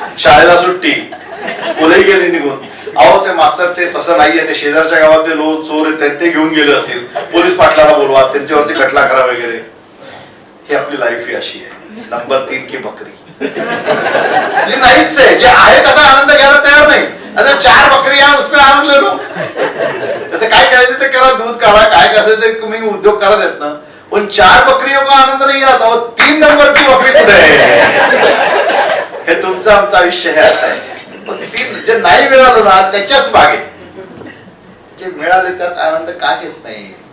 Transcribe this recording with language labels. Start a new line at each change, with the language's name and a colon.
Marathi: शाळेला सुट्टी, मुलंही गेली निघून. अहो ते मास्तर ते तसं नाहीये, ते शेजारच्या गावातले चोर आहेत ते घेऊन गेले असतील, पोलीस पाटलाला बोलवा, त्यांच्यावरती खटला करा वगैरे. ही आपली लाईफ ही अशी आहे.
Hindi: नंबर 3 की बकरी
Marathi: जी नाहीच आहे. जे आहे त्याचा आनंद घ्यायला तयार नाही.
Hindi: आता 4 बकरी या उसमें आनंद ले लो.
Marathi: त्याचं काय करायचं ते करा, दूध काढा, काय करायचं ते तुम्ही उद्योग करा देत ना, पण
Hindi: 4 बकरियों का आनंद
Marathi: नाही आता. 3 नंबरची बकरी कुठे आहे? हे तुमचं आमचं आयुष्य हे असं आहे. जे नाही मिळालं ना त्याच्याच बागे, जे मिळाले त्यात आनंद का घेत नाही.